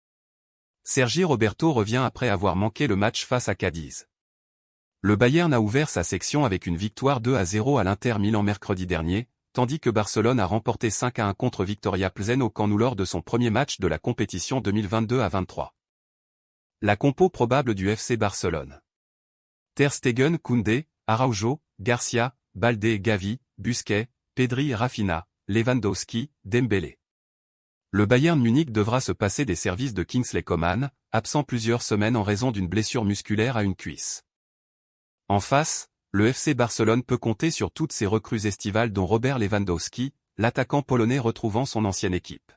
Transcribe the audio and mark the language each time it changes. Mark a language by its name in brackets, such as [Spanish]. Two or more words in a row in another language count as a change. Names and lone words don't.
[French] Sergi Roberto revient après avoir manqué le match face à Cadiz. Le Bayern a ouvert sa section avec une victoire 2-0 à l'Inter Milan mercredi dernier, tandis que Barcelone a remporté 5-1 contre Viktoria Plzen au Camp Nou lors de son premier match de la compétition 2022-23. La compo probable du FC Barcelone. Ter Stegen, Koundé, Araujo, Garcia, Baldé, Gavi, Busquets, Pedri, Rafinha, Lewandowski, Dembélé. Le Bayern Munich devra se passer des services de Kingsley Coman, absent plusieurs semaines en raison d'une blessure musculaire à une cuisse. En face, le FC Barcelone peut compter sur toutes ses recrues estivales dont Robert Lewandowski, l'attaquant polonais retrouvant son ancienne équipe.